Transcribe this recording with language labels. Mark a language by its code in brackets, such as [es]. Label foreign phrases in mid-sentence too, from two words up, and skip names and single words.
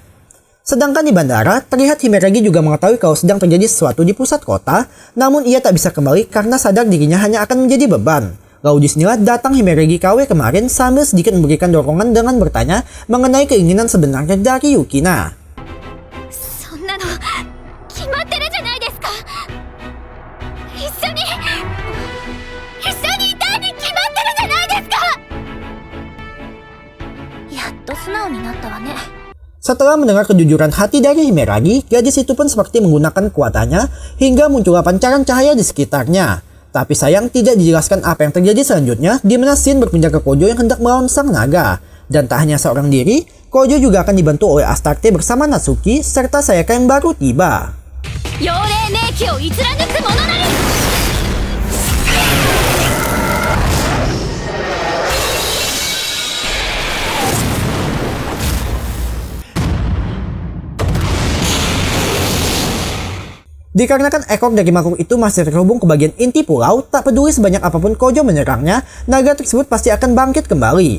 [id] Sedangkan di bandara, terlihat Himeragi juga mengetahui kalau sedang terjadi sesuatu di pusat kota, namun ia tak bisa kembali karena sadar dirinya hanya akan menjadi beban. Lalu disinilah datang Himeragi KW kemarin sambil sedikit memberikan dorongan dengan bertanya mengenai keinginan sebenarnya dari Yukina. [ja] そんなの決まってるじゃないですか。一緒にいたいに決まってるじゃないですか。やっと素直になっ [id] Setelah mendengar kejujuran hati dari Himeragi, gadis itu pun seperti menggunakan kekuatannya hingga muncullah pancaran cahaya di sekitarnya. Tapi sayang tidak dijelaskan apa yang terjadi selanjutnya di mana Shin berpindah ke Kojo yang hendak melawan sang naga. Dan tak hanya seorang diri, Kojo juga akan dibantu oleh Astarte bersama Natsuki serta Sayaka yang baru tiba. [ja] 妖霊名器を逸ら抜く者なり [id] Dikarenakan ekor dari makhluk itu masih terhubung ke bagian inti pulau, tak peduli sebanyak apapun Kojo menyerangnya, naga tersebut pasti akan bangkit kembali.